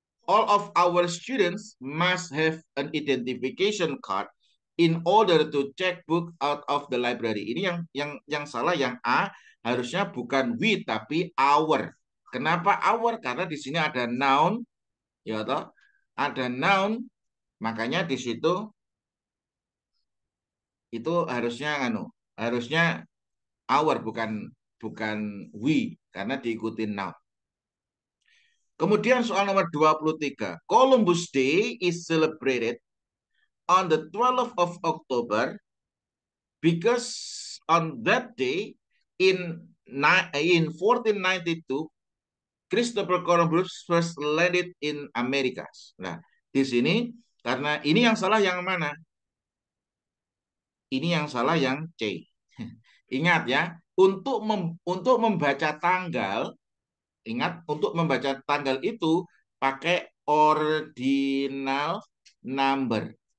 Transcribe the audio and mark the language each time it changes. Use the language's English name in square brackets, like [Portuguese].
[English] All of our students must have an identification card in order to check book out of the library. [Indonesian] Ini yang salah yang A, harusnya bukan we tapi our. Kenapa our? Karena di sini ada noun, ya toh? Ada noun, makanya di situ itu harusnya our bukan we karena diikuti noun. Kemudian soal nomor 23. [English] Columbus Day is celebrated on the 12th of October because on that day in 1492 Christopher Columbus first landed in America. [Indonesian] Nah, di sini karena ini yang salah yang mana? Ini yang salah yang C. Ingat ya, untuk membaca tanggal, ingat untuk membaca tanggal itu pakai ordinal number.